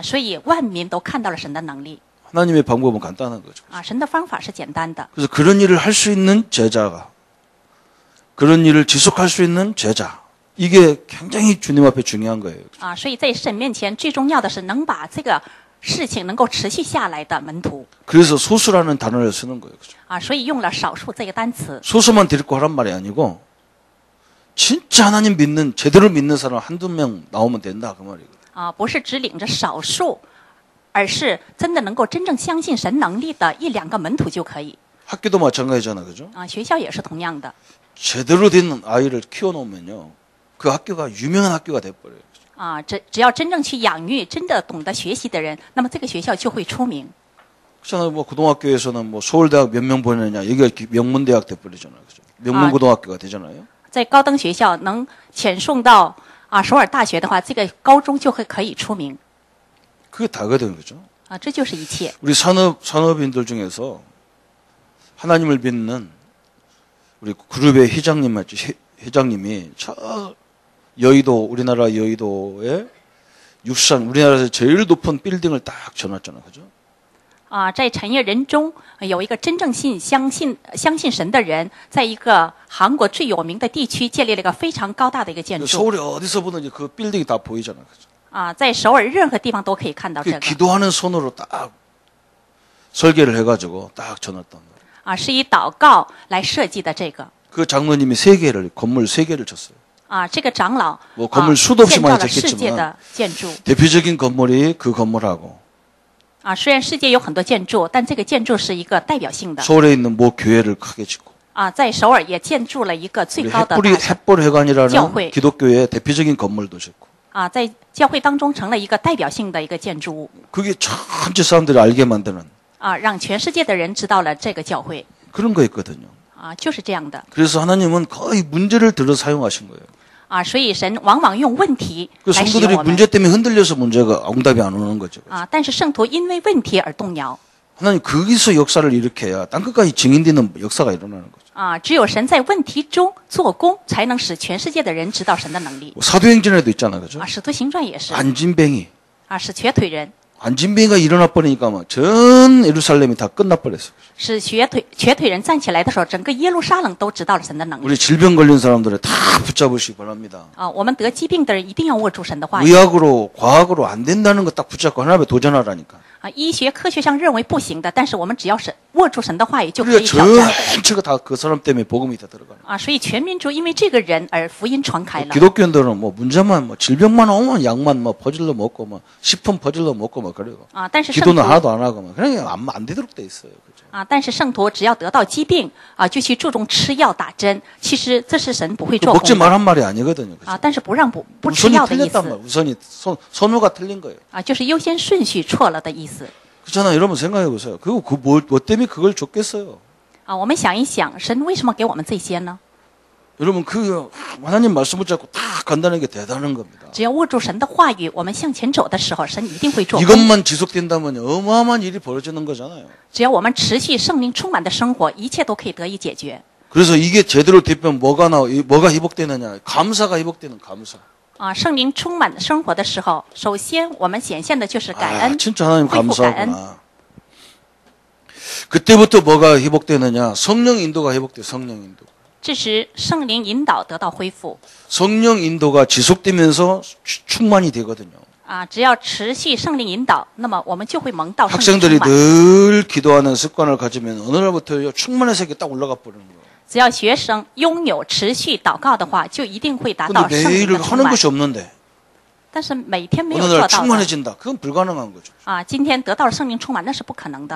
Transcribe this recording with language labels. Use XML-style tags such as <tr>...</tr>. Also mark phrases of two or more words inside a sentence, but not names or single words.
<zh>所以万民都看到了神的能力。</zh> <ko>하나님의 방법은 간단한 거죠.</ko> <zh>神的方法是简单的。</zh> <ko>그래서 그런 일을 할 수 있는 제자가 그런 일을 지속할 수 있는 제자 이게 굉장히 주님 앞에 중요한 거예요.</ko> <zh>所以在神面前最重要的是能把这个事情能够持续下来的门徒。</zh> <ko>그래서 소수라는 단어를 쓰는 거예요. 그렇죠?</ko> <zh>所以用了少数这个单词。</zh> <ko>소수만 데리고 하란 말이 아니고 진짜 하나님 믿는 제대로 믿는 사람 한두 명 나오면 된다 그 말이거든요.</ko> <zh>不是只领着少数，而是真的能够真正相信神能力的1-2个门徒就可以。</zh> <ko>학교도 마찬가지잖아, 그죠?</ko> <zh>学校也是同样的。</zh> <ko>제대로 된 아이를 키워놓으면요, 그 학교가 유명한 학교가 돼버려요. 只要真正去养育真的懂得学习的人，那么这个学校就会出名。 그렇잖아요. 뭐 고등학교에서는 뭐 서울대학 몇 명 보내느냐, 여기가 명문대학 돼버리잖아요, 그죠? 명문고등학교가 되잖아요.</ko> <zh>在高等学校能遣送到首尔大学的话，这个高中就会可以出名。</zh> <ko>그게 다거든요, 그죠?</ko> <zh>这就是一切。</zh> <ko>우리 산업인들 중에서 하나님을 믿는 우리 그룹의 회장님이 저 여의도 우리나라 여의도에 우리나라에서 제일 높은 빌딩을 딱 지어놨잖아요, 그죠?</ko> <zh>在产业人中有一个真正相信神的人，在一个韩国最有名的地区建立了一个非常高大的一个建筑。</zh> <ko>서울에 어디서 보든지 그 빌딩이 다 보이잖아요, 그죠?</ko> <zh>在首尔任何地方都可以看到这个。</zh> <ko>기도하는 손으로 딱 설계를 해가지고 딱 전했단 말이에요.</ko> <zh>是以祷告来设计的这个。</zh> <ko>그 장로님이 건물 3개를 쳤어요.</ko> <zh>这个长老</zh> <ko>뭐 건물 수도 없이</ko> <zh>建造</zh> <ko>많이</ko> <zh>了世界</zh> <ko>쳤겠지만</ko> <zh>的建筑。</zh> <ko>대표적인 건물이 그 건물하고</ko> <zh>虽然世界有很多建筑，但这个建筑是一个代表性的。</zh> <ko>서울에 있는 모 교회를 크게 짓고</ko> <zh>在首尔也建筑了一个最</zh> <ko>우리 高的 햇불회관이라는 교회. 기독교의 대표적인 건물도 짓고</ko> <zh>在教会当中成了一个代表性的一个建筑物</zh> <ko>그게 전체 사람들이 알게 만드는</ko> <zh>让全世界的人知道了这个教会</zh> <ko>그런 거였거든요.</ko> <zh>就是这样的</zh> <ko>그래서 하나님은 거의 문제를 들어 사용하신 거예요.</ko> <zh>所以神往往用问题</zh> <ko>그</ko> <zh>来使用</zh> <ko>성도들이</ko> <zh>我们</zh> <ko>문제 때문에 흔들려서 문제가 응답이 안 오는 거죠.</ko> <zh>但是圣徒因为问题而动摇</zh> <ko>하나님 거기서 역사를 일으켜야 땅끝까지 증인되는 역사가 일어나는 거죠.</ko> <zh>只有神在问题中做工，才能使全世界的人知道神的能力</zh> <ko>사도행전에도 있잖아요, 그죠?</ko> <zh>使徒行传也是</zh> <ko>안진뱅이,</ko> <zh>使瘸腿人</zh> <ko>안진뱅이가 일어나 버리니까 막 전 예루살렘이 다 끝나 버렸어요.</ko> <zh>使瘸腿人站起来的时候，整个耶路撒冷都知道了神的能力</zh> <ko>우리 질병 걸린 사람들을 다 붙잡으시기 바랍니다.</ko> <zh>我们得疾病的人一定要握住神的话语</zh> <ko>의학으로, 과학으로 안 된다는 거 딱 붙잡고 하나님 앞에 도전하라니까.</ko> <zh>医学科学上认为不行的，但是我们只要是握住神的话语，就可</zh> <ko>그래야</ko> <zh>以挑战</zh> <ko>전체가 다 그 사람 때문에 복음이 다 들어가는.</ko> <zh>所以全民族因为这个人而福音传开了</zh> <ko>기독교인들은 뭐 문제만 뭐 질병만 오면 약만 뭐 퍼질러 먹고 뭐 식품 퍼질러 먹고 뭐 그래요.</ko> <zh>但是圣</zh> <ko>기도는</ko> <zh>徒</zh> <ko>하나도 안 하고 뭐 그냥 안 되도록 돼 있어요. 그죠?</ko> <zh>但是圣徒只要得到疾病就去注重吃药打针，其实这是神不会</zh> <ko>그</ko> <zh>做</zh> <ko>먹지</ko> <zh>工的</zh> <ko>말한 말이 아니거든요. 그죠?</ko> <zh>但是不让不吃</zh> <ko>우선이</ko> <zh>药的意</zh> <ko>틀렸단</ko> <zh>思</zh> <ko>말. 우선이 선호가 틀린 거예요.</ko> <zh>就是优先顺序错了的意思</zh> <ko>그렇잖아요. 여러분 생각해 보세요. 그거 뭐 때문에 그걸 줬겠어요?</ko> <zh>我们想一想，神为什么给我们这些呢？</zh> <ko>여러분 그 하나님 말씀 붙잡고 딱 간다는 게 대단한 겁니다.</ko> <zh>只要握住神的话语，我们向前走的时候，神一定会做工。</zh> <ko>이것만 지속된다면 어마어마한 일이 벌어지는 거잖아요.</ko> <zh>只要我们持续圣灵充满的生活，一切都可以得以解决。</zh> <ko>그래서 이게 제대로 되면 뭐가 회복되느냐? 감사가 회복되는 감사.</ko> <zh>圣灵充满生活的时候，首先我们显现的就是感恩，</zh> <ko>진짜 하나님</ko> <zh>恢复感恩。</zh> <ko>감사하구나. 그때부터 뭐가 회복되느냐? 성령 인도가 회복돼. 성령 인도.</ko> <zh>这时圣灵引导得到恢复。</zh> <ko>성령 인도가 지속되면서 충만이 되거든요.</ko> <zh>只要持续圣灵引导，那么我们就会蒙到圣灵</zh> <ko>학생들이</ko> <zh>充满。</zh> <ko>늘 기도하는 습관을 가지면 어느 날부터 충만해서 이렇게 딱 올라가 버리는 거예요.</ko> <zh>只要学生拥有持续祷告的话，就一定会达到</zh> <ko>근데</ko> <zh>圣灵</zh> <ko>매일</ko> <zh>的充</zh> <ko>하는</ko> <zh>满。</zh> <ko>것이 없는데</ko> <zh>但是每天没有</zh> <ko>어느</ko> <zh>做</zh> <ko>날</ko> <zh>到的</zh> <ko>충만해진다. 그건 불가능한 거죠.</ko> <zh>今天得到了圣灵充满，那是不可能的。</zh>